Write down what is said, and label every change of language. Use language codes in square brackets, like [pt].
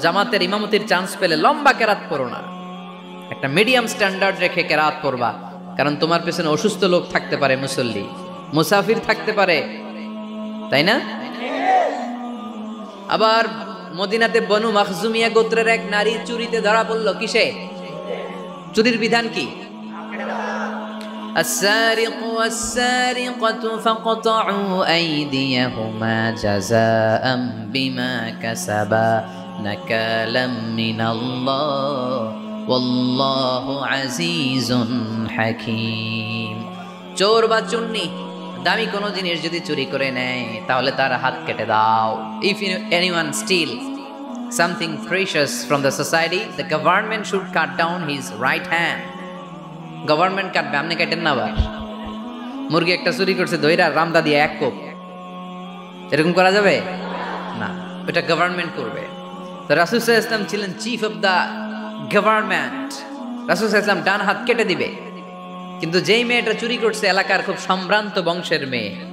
[bn] জামাতের ইমামতির চান্স পেলে লম্বা কেরাত পড়ো না, একটা মিডিয়াম স্ট্যান্ডার্ড রেখে কেরাত পড়বা, কারণ তোমার পেছনে অসুস্থ লোক থাকতে পারে, মুসল্লি, মুসাফির থাকতে পারে, তাই না? আবার মদিনাতে বনু মাখজুমিয়া গোত্রের এক নারী চুরিতে ধরা পড়ল। কিসে? চুরির বিধান কি? [ar] السارق والسارقة فاقطعوا أيديهما جزاء بما كسبا نكالا من الله والله عزيز حكيم। [bn] চোর বা চুন্নি দামি কোনো জিনিস যদি চুরি করে নেয় তাহলে তার হাত কেটে দাও। [en] If anyone steal something precious from the society, the government should cut down his right hand. [bn] Government কাটবে, আপনি কাটেন না। আবার মুরগি একটা চুরি করছে, দইরা রামদা দিয়ে এক কোপ, এরকম করা যাবে না, ওটা গভর্নমেন্ট করবে। তো রাসূল সাল্লাল্লাহু আলাইহি ওয়াসাল্লাম ছিলেন চিফ অফ দা গভর্নমেন্ট, রাসূল সাল্লাল্লাহু আলাইহি ওয়াসাল্লাম ডান হাত কেটে দিবে। কিন্তু যেই মেয়েটা চুরি করছে এলাকার খুব সম্ভ্রান্ত বংশের মেয়ে,